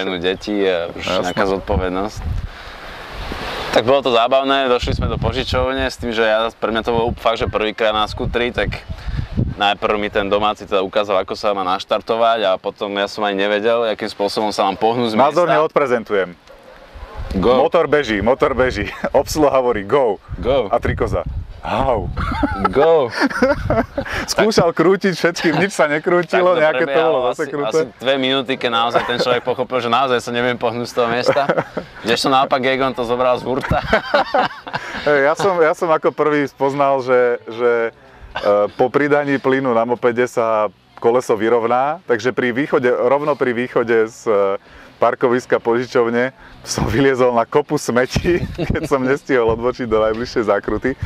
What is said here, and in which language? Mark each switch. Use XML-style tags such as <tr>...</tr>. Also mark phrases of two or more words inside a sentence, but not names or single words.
<sk>Ženu, deti a už nejaká zodpovednosť. Tak bolo to zábavné, došli sme do požičovne s tým, že pre mňa to bolo fakt, že prvýkrát na skútri, tak najprv mi ten domáci teda ukázal, ako sa má naštartovať a potom ja som ani nevedel, akým spôsobom sa mám pohnúť z miesta. Názorne odprezentujem. Go. Motor beží, obsluha hovorí go. Go. A trikoza. How? Go. Skúšal krútiť všetkým, nič sa nekrútilo, nejaké to bolo zase krúte. Asi 2 minúty, keď naozaj ten človek pochopil, že naozaj sa neviem pohnúť z toho miesta. Kdežto naopak Egon to zobral z hurta. Ja som ako prvý spoznal, že po pridaní plynu na mopede sa koleso vyrovná, takže rovno pri východe z parkoviska požičovne som vyliezol na kopu smetí, keď som nestihol odbočiť do najbližšej zákruty.</sk>